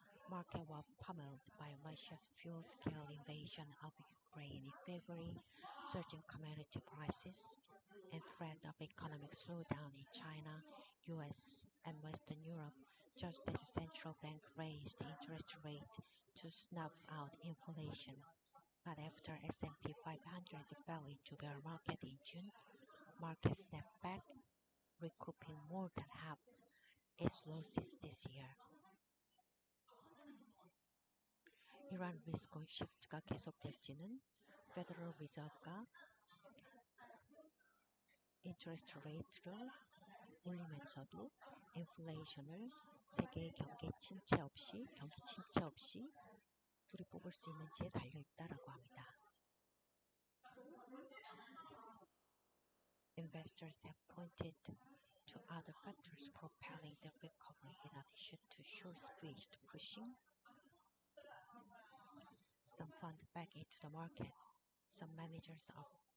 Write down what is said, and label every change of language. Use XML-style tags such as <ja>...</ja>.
<en>Market was pummeled by Russia's full-scale invasion of Ukraine in February, surging commodity prices, and threat of economic slowdown in China, US, and Western Europe, just as the central bank raised the interest rate to snuff out inflation. But after S&P 500 fell into bear market in June, market snapped back, recouping more than half its losses this year.</en> <ko>이러한 리스크 온 시프트가 계속될지는 페더럴 리저브가 인터레스트 레이트를 올리면서도 인플레이션을 세계의 경기 침체 없이 둘이 뽑을 수 있는지에 달려 있다라고 합니다.</ko> <en>Investors have pointed to other factors propelling the recovery in addition to short squeezed pushing. Some fund back into the market. Some managers are</en>